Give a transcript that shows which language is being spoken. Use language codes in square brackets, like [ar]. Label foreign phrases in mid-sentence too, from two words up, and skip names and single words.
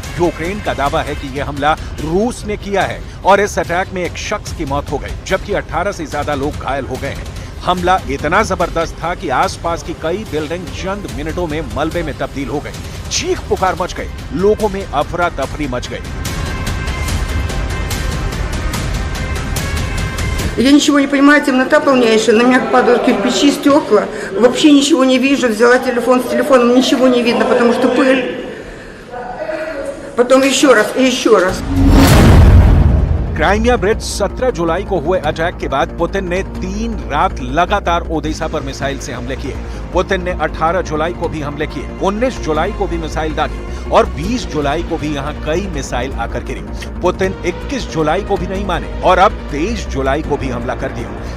[hi] यूक्रेन का दावा है कि यह हमला रूस ने किया है और इस अटैक में एक शख्स की मौत हो गई, जबकि 18 से ज्यादा लोग घायल हो गए हैं। हमला इतना जबरदस्त था कि आसपास की कई बिल्डिंग चंद मिनटों में मलबे में तब्दील हो गई। चीख पुकार मच गई, लोगों में अफरा तफरी मच गई। [ru] Я ничего не понимаю, темнота полнейшая, на меня падают кирпичи, стекла, вообще ничего не вижу, взяла телефон, с телефоном ничего не видно, потому что пыль. Потом еще раз и еще раз. [hi] क्राइमिया ब्रिज 17 जुलाई को हुए अटैक के बाद पुतिन ने 3 रात लगातार ओदेसा पर मिसाइल से हमले किए। पुतिन ने 18 जुलाई को भी हमले किए, 19 जुलाई को भी मिसाइल दागी और 20 जुलाई को भी यहां कई मिसाइल आकर गिरी। पुतिन 21 जुलाई को भी नहीं माने और अब 23 जुलाई को भी हमला कर दिया।